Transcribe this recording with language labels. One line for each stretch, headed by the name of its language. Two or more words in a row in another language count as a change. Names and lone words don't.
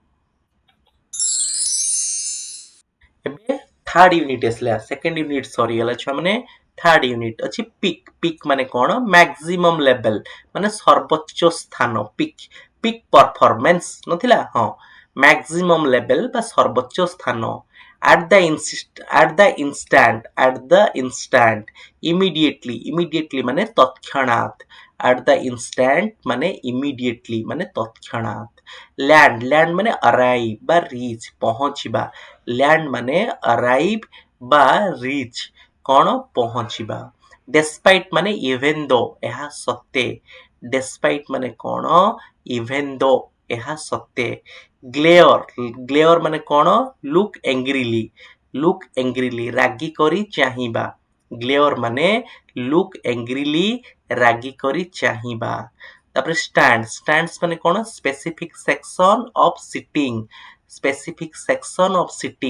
Odia: ଏବେ
English: third unit
Odia: ଆସିଲା,
English: second unit
Odia: ସରିଗଲା ଛୁଆମାନେ।
English: third unit
Odia: ଅଛି ପିକ୍। ପିକ୍ ମାନେ କ'ଣ?
English: maximum level,
Odia: ମାନେ ସର୍ବୋଚ୍ଚ ସ୍ଥାନ। ପିକ୍,
English: peak performance
Odia: ନଥିଲା? ହଁ,
English: maximum level
Odia: ବା ସର୍ବୋଚ୍ଚ ସ୍ଥାନ।
English: at the instant, at the instant, immediately, immediately
Odia: ମାନେ ତତ୍କ୍ଷଣାତ୍।
English: at the instant ମାନେ immediately
Odia: ମାନେ ତତ୍କ୍ଷଣାତ୍।
English: land, land ମାନେ arrive ବା reach, ପହଞ୍ଚିବା।
Odia: land ମାନେ arrive ବା reach, କ'ଣ? ପହଞ୍ଚିବା।
English: despite ମାନେ even though,
Odia: ଏହା ସତ୍ତ୍ୱେ। despite ମାନେ କ'ଣ?
English: even though,
Odia: ଏହା ସତ୍ତ୍ୱେ। ଗ୍ଲେୟର, ଗ୍ଲେୟର ମାନେ କ'ଣ?
English: look angrily, look angrily,
Odia: ରାଗି କରି ଚାହିଁବା। ଗ୍ଲେୟର ମାନେ
English: look angrily,
Odia: ରାଗି କରି ଚାହିଁବା। ତାପରେ ଷ୍ଟାଣ୍ଡ, ଷ୍ଟାଣ୍ଡସ୍ ମାନେ କ'ଣ?
English: specific section of seating, specific section of seating.